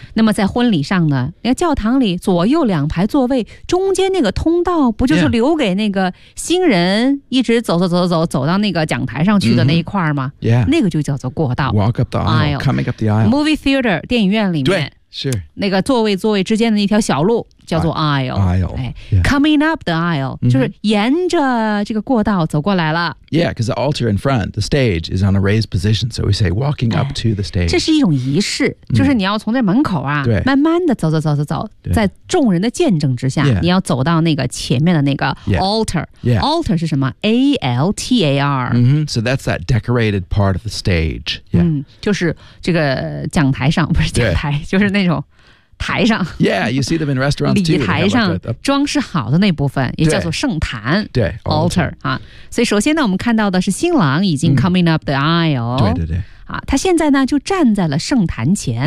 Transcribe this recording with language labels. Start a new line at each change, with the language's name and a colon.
Chinese: 那么在婚礼上呢，那个教堂里左右两排座位中间那个通道不就是留给那个新人一直走走走走走到那个讲台上去的那一块吗？
English: Mm-hmm. Yeah.
Chinese: 那个就叫做过道，
English: walk up the aisle, coming up the aisle, movie theater
Chinese: 电影院里面，对，是那个座位座位之间的那条小路叫做 aisle,
English: aisle、哎 yeah. coming up the aisle、 mm-hmm.
Chinese: 就是沿着这个过道走过来了。
English: Yeah, because the altar in front, the stage is on a raised position, so we say walking up to the stage.
Chinese: 这是一种仪式，就是你要从这门口啊、 mm-hmm. 慢慢的走走走走走，在众人的见证之下、
English: yeah.
Chinese: 你要走到那个前面的那个 altar、
English: yeah.
Chinese: altar 是什么？A-L-T-A-R、 mm-hmm.
English: so that's that decorated part of the stage、yeah.
Chinese: 就是这个讲台上，不是讲台，就是那种台上。
English: Yeah, you see them in restaurants too.
Chinese: 礼台上装饰好的那部分也叫做圣坛。对, 对 altar、啊、所以首先呢我们看到的是新郎已经
English: coming up the aisle、
Chinese: 嗯、对对对、啊、他现在呢就站在了圣坛前、